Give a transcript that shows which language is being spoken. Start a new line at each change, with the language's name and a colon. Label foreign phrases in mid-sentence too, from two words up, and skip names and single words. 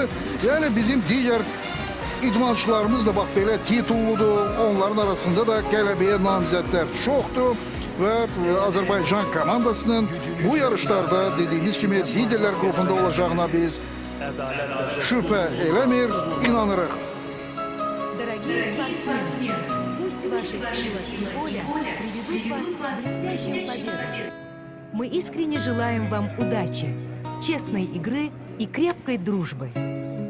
Azerbaijani: Yani bizim diğer idmançılarımız da bak belə titulludur. Onların arasında da qələbəyə namizədlər çoxdur. Ve Azerbaycan komandasının bu yarışlarda dediğimiz gibi liderler grubunda olacağına biz şüphe eləmir, inanırıq.
Russian: Дорогие спортсмены, пусть ваша сила и воля приведут вас к блестящим победам. Мы искренне желаем вам удачи, честной игры и крепкой дружбы.